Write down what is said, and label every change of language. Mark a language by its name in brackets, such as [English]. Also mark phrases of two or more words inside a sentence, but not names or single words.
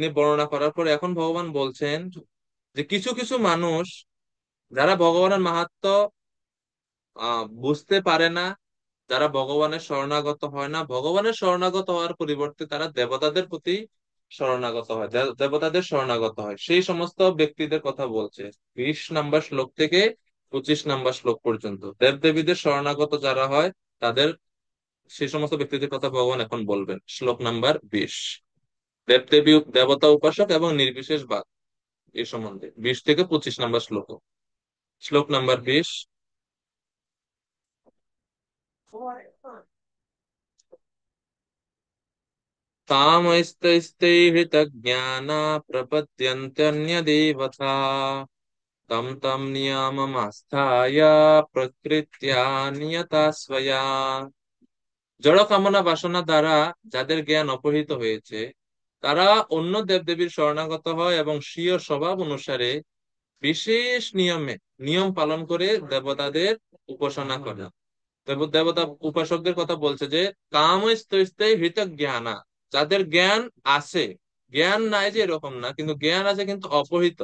[Bangla] বর্ণনা করার পর এখন ভগবান বলছেন যে কিছু কিছু মানুষ যারা ভগবানের মাহাত্ম্য বুঝতে পারে না, যারা ভগবানের শরণাগত হয় না, ভগবানের শরণাগত হওয়ার পরিবর্তে তারা দেবতাদের প্রতি শরণাগত হয়, দেবতাদের শরণাগত হয়, সেই সমস্ত ব্যক্তিদের কথা বলছে 20 নম্বর শ্লোক থেকে 25 নম্বর শ্লোক পর্যন্ত। দেবদেবীদের শরণাগত যারা হয় তাদের, সেই সমস্ত ব্যক্তিদের কথা ভগবান এখন বলবেন। শ্লোক নাম্বার 20, দেবদেবী দেবতা উপাসক এবং নির্বিশেষ বাদ এই সম্বন্ধে 20 থেকে 25 নম্বর শ্লোক। শ্লোক নাম্বার 20। [Sanskrit] कामैस्तैस्तैहृतज्ञाना प्रपद्यन्त्यन्यदेवता तं तं नियममास्थाय प्रकृत्या नियता स्वया। [Bangla] জড় কামনা বাসনা দ্বারা যাদের জ্ঞান অপহৃত হয়েছে তারা অন্য দেবদেবীর শরণাগত হয় এবং স্বীয় স্বভাব অনুসারে বিশেষ নিয়ম পালন করে দেবতাদের উপাসনা করে। দেবতা উপাসকদের কথা বলছে যে কাম স্তৈস্তে হৃত জ্ঞানা, যাদের জ্ঞান আছে, জ্ঞান নাই যে এরকম না, কিন্তু জ্ঞান আছে কিন্তু অপহৃত।